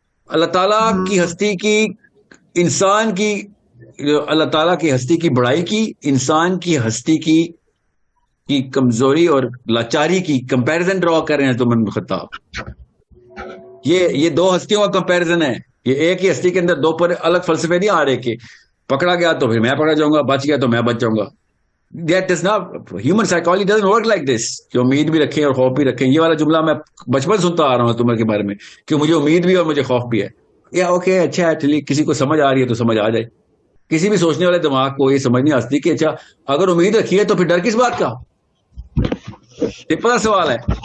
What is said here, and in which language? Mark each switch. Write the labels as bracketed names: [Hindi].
[Urdu] اللہ تعالیٰ کی ہستی کی, انسان کی, اللہ تعالیٰ کی ہستی کی بڑائی کی, انسان کی ہستی کی کمزوری اور لاچاری کی کمپیرزن ڈرا کر رہے ہیں تو عمر بن خطاب. یہ دو ہستیوں کا کمپیرزن ہے. یہ ایک ہی ہستی کے اندر دو پر الگ فلسفے نہیں آ رہے کہ پکڑا گیا تو پھر میں پکڑا جاؤں گا, بچ گیا تو میں بچ جاؤں گا. [English] That is not, human psychology doesn't work like this. [Urdu] کہ امید بھی رکھیں اور خوف بھی رکھیں. یہ والا جملہ میں بچپن سنتا آ رہا ہوں تمہارے کے بارے میں کہ مجھے امید بھی اور مجھے خوف بھی ہے. یا اوکے, اچھا ہے, چلیے کسی کو سمجھ آ رہی ہے تو سمجھ آ جائے. کسی بھی سوچنے والے دماغ کو یہ سمجھ نہیں آتی کہ اچھا اگر امید رکھی ہے تو پھر ڈر کس بات کا؟ سمپل سوال ہے.